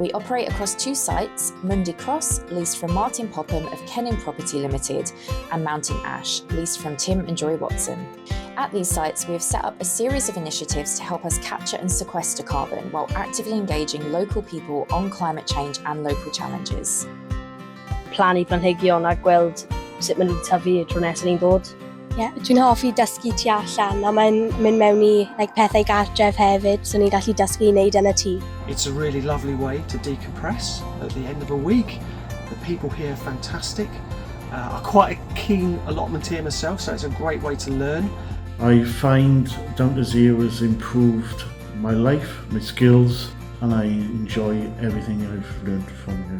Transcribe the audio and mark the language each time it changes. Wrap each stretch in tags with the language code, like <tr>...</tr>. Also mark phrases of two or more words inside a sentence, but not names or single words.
<en>We operate across 2 sites, Mundy Cross, leased from Martin Popham of Kenning Property Limited, and Mountain Ash, leased from Tim and Joy Watson. At these sites, we have set up a series of initiatives to help us capture and sequester carbon while actively engaging local people on climate change and local challenges.</en> <cy>Plannu planhigion a gweld sut maen nhw'n tyfu tro nesaf ni'n dod. Dwi'n hoffi dysgu tu allan a mae'n mynd mewn I pethau gartref hefyd, so ni'n gallu dysgu I wneud yn y tŷ.</cy> <en>It's a really lovely way to decompress at the end of a week. The people here are fantastic. I'm quite a keen allotmenteer myself, so it's a great way to learn. I find Down to Zero has improved my life, my skills, and I enjoy everything I've learned from here.</en>